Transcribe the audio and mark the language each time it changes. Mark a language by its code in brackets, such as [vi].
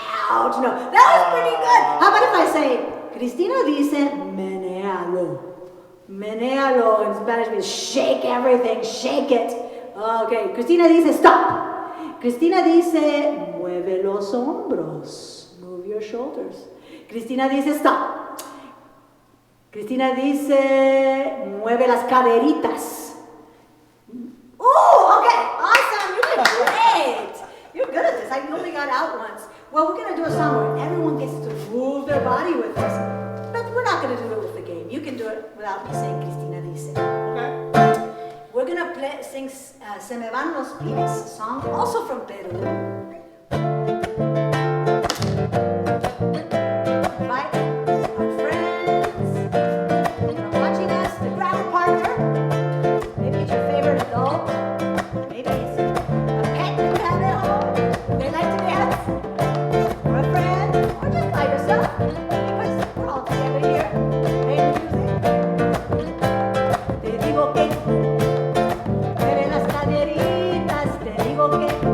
[en] Ouch, no. That was pretty good. How about if I say, [es] Cristina dice, menealo. [en] Menealo in Spanish means shake everything, shake it. Okay, [es] Cristina dice, [en] stop. [es] Cristina dice, mueve los hombros. [en] Move your shoulders. [es] Cristina dice, stop. Cristina dice, mueve las caderitas. [en] Ooh, okay, awesome, you did great. You're good at this. I only got out once. Well, we're going to do a song where everyone gets to move their body with us. But we're not going to do it with the game. You can do it without me saying [es] Cristina dice. [en] Okay. We're going to sing Se Me Van Los Pibes, a song also from Peru. Invite our friends that are watching us to grab a partner. Maybe it's your favorite adult. Maybe it's a pet that you have at home. They like to dance. Or a friend. Or just by yourself. Because we're all together here. Playing music. [es] Te digo que mueve las caderitas. Te digo que